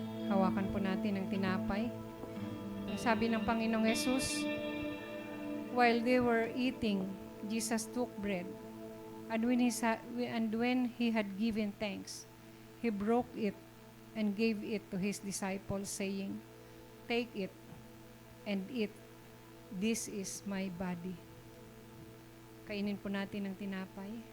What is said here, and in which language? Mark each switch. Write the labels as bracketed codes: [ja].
[tl] Hawakan po natin ang tinapay. Ang sabi ng Panginoong Jesus, [en] while they were eating, Jesus took bread. And when he had given thanks, he broke it and gave it to his disciples, saying, "Take it and eat. This is my body." [tl] Kainin po natin ang tinapay.